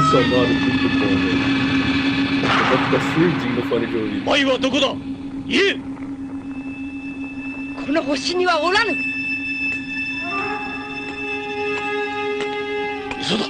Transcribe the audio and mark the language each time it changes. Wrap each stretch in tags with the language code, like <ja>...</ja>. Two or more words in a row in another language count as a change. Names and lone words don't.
<pt>sonoro muito bom, velho. Eu vou ficar surdinho no fone de ouvido. Oi,</pt> <ja>はどこだ？いえ! この星にはおらぬ。嘘だ。</ja>